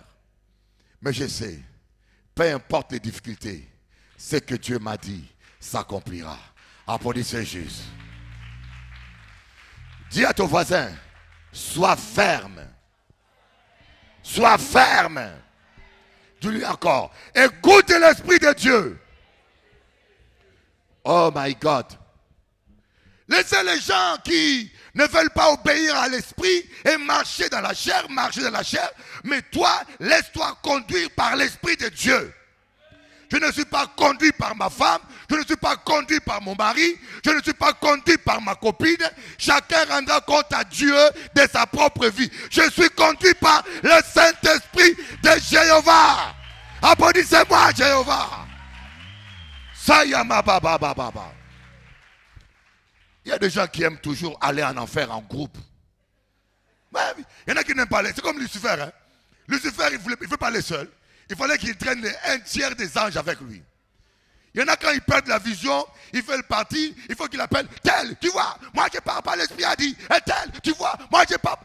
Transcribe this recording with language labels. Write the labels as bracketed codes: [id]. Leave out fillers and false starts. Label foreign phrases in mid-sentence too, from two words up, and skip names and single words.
[fr] Mais je sais, peu importe les difficultés, ce que Dieu m'a dit s'accomplira. Applaudissez Jésus. Dis à ton voisin, sois ferme. Sois ferme. Dis-lui encore, écoute l'Esprit de Dieu. [en] Oh my God. [fr] Laissez les gens qui ne veulent pas obéir à l'Esprit et marcher dans la chair, mais toi, laisse-toi conduire par l'Esprit de Dieu. Je ne suis pas conduit par ma femme. Je ne suis pas conduit par mon mari. Je ne suis pas conduit par ma copine. Chacun rendra compte à Dieu de sa propre vie. Je suis conduit par le Saint-Esprit de Jéhovah. Applaudissez-moi, Jéhovah. Sayama baba baba baba. Il y a des gens qui aiment toujours aller en enfer en groupe. Il y en a qui n'aiment pas aller. C'est comme Lucifer. Hein? Lucifer, il ne veut pas aller seul. Il fallait qu'il traîne un tiers des anges avec lui. Il y en a quand ils perdent la vision, il fait le parti, il faut qu'il appelle tel, tu vois, moi je parle pas, l'esprit a dit, et tel, tu vois, moi je parle.